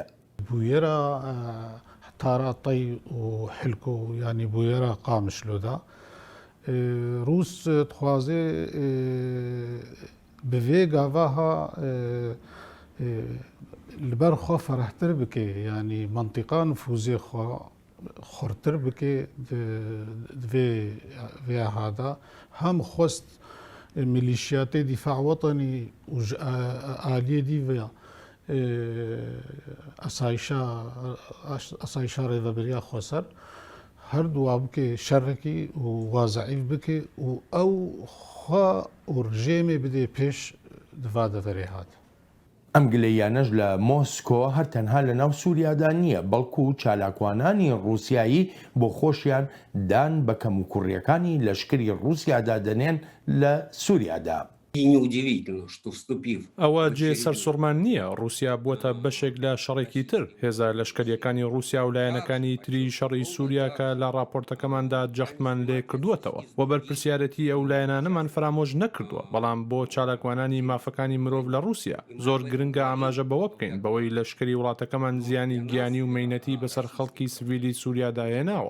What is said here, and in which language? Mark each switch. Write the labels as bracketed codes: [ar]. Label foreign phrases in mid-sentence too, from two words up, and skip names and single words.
[ku] بویێرە تاڕاتەی و حلکۆ ینی بویێرە قامیشلۆدا رووس دخوازێ بڤێ گاڤاها لەبەر خۆ فەرەحتر بکێ ینی منطقا نفوزێ خۆ خورتر بکێ vê hada hem xwest milîşiyatê dîfa wetanî û ji aliyê dî ve asayişa rêveberiya xweser her du wa bike şerrekî û wa zeîf bike û ew xwe û rejêmê bidê pêş diva deverê hat. [ckb] ئەم گلەیانەش لە مۆسکۆ هەر تەنها لە ناو سووریادا نییە بەڵکو و چالاکوانانی ڕووسایی بۆ خۆشیان دان بە کەم و کوڕیەکانی لەشکری ڕووسیادا دەنێن لە سووریادا. ئەوە جێ سەرسوڕمان نییە رووسیا بووەتە بەشێک لە شەڕێکی تر هێزە لەشکریەکانی رووسیا و لایەنەکانی تری شەڕی سووریا کە لە راپۆرتەکەماندا جەختمان لێ کردووەتەوە و بەرپرسیارەتی ئەو لایەنانەمان فرامۆژ نەکردووە بەڵام بۆ چالاکوانانی مافەکانی مرۆڤ لە رووسیا زۆر گرنگە ئاماژە بەوە بکەین بەوەی لەشکری وڵاتەکەمان زیانی گیانی و مەینەتی بەسەر خەڵکی سڤیلی سووریادا هێناوە.